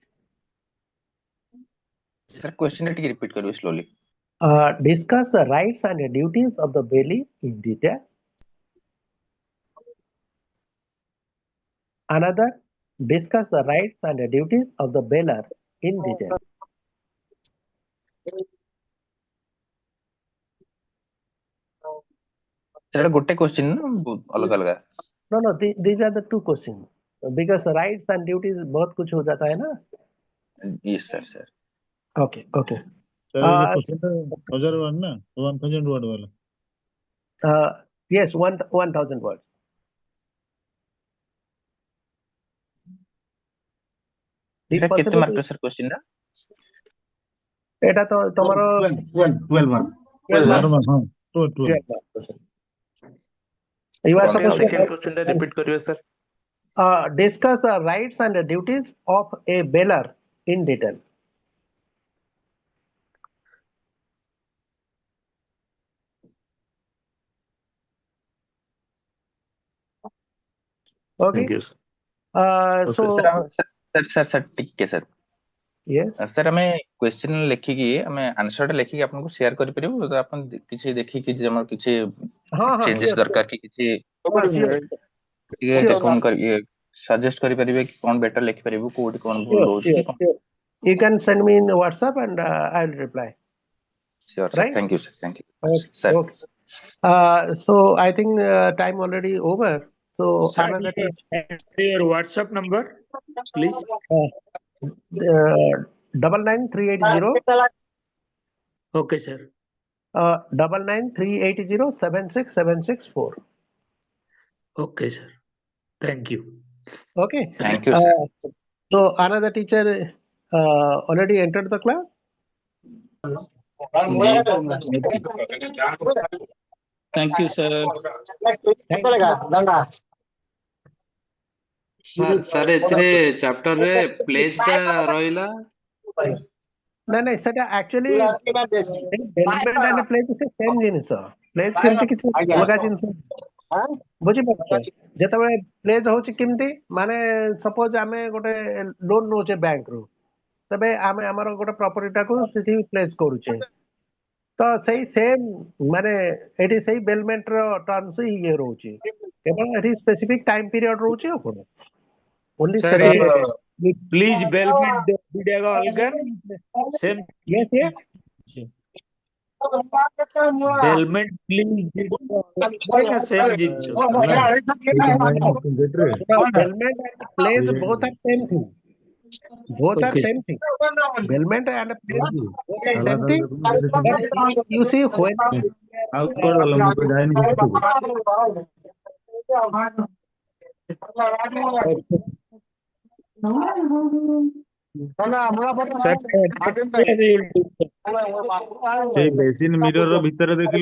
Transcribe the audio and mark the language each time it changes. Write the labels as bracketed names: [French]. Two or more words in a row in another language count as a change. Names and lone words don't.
[English] Sir, question [Odia] ଟିକେ repeat କରିବେ slowly. [English] Discuss the rights and duties of the bailee in detail. Another, discuss the rights and duties of the bailer in detail. [Odia] ସେଟା ଗୋଟେ question ନା ଅଲଗା ଅଲଗା? [English] No, these are the two questions because rights and duties [Hindi] बहुत कुछ हो जाता है ना. [English] Yes sir. Okay. [Hindi] सर ये क्वेश्चन तो 1000 वर्ड ना 1000 वर्ड वाला. [English] Yes, 1000 words. [Odia] ଏଟା କେତେ ମାର୍କ sir question ଟା? ଏଟା ତ ତମର [English] 12 mark. 12 mark. [Hindi] हाँ 12 [English] question. You are supposed to [Odia] second question ଟା repeat କରିବେ sir. [English] Discuss the rights and the duties of a bailer in detail. Okay. Thank you, sir. So sir ଟିକେ sir. Yes. sir ଆମେ question ଲେଖିକି ଆମେ answer ଟା ଲେଖିକି ଆପଣଙ୍କୁ share କରିପାରିବୁ ତ ଆପଣ କିଛି ଦେଖିକି ଯେ ଆମର କିଛି changes ଦରକାର କି କିଛି ଟିକେ କଣ କରିବେ suggest କରିପାରିବେ କି କଣ better ଲେଖିପାରିବୁ କୋଉଠି କଣ ଭୁଲ ରହୁଛି କି କଣ? You can send me in WhatsApp and I'll reply. Sure, sir. Right? Thank you, sir. Thank you. Okay. Sir. Okay. So I think time already over. So Sir, another your WhatsApp number, please. 99380 Okay, sir. 99380 76764. Okay, sir. Thank you. Okay. Thank you, sir. So another teacher already entered the class. Thank you, sir. [Odia] ସାର୍ ଏଥିରେ ଚାପ୍ଟରରେ ପ୍ଲେସ୍ ଟା ରହିଲା। ନାଇଁ ସେଟା [English] actually element and place [Odia] ସେ same ଜିନିଷ। place କେମିତି କିଛି ଅଲଗା ଜିନିଷ ବୁଝିପାରୁଛ? ଯେତେବେଳେ place ହଉଛି କେମିତି ମାନେ suppose ଆମେ ଗୋଟେ loan ନଉଛେ bank ରୁ ତେବେ ଆମେ ଆମର ଗୋଟେ property ଟାକୁ ସେଠି place କରୁଛେ ତ ସେଇ same ମାନେ ଏଠି ସେଇ bailment ର terms ଇଏ ରହୁଛି କେବଳ ଏଠି [English] specific time period [Odia] ରହୁଛି ଆଉ କଣ? [English] Only Sir, specific please bailment [Odia] ଦିଟାକ ଅଲଗା same. [English] Yes. bailment please [Odia] ଦିଟାକ same ଜିନିଷ। [English] Bailment and place both are same thing. Both are same thing. Bailment and place both are same thing. But you see when [Odia] এই ବେସିନ ମିରର ଭିତରେ ଦେଖିଲୁ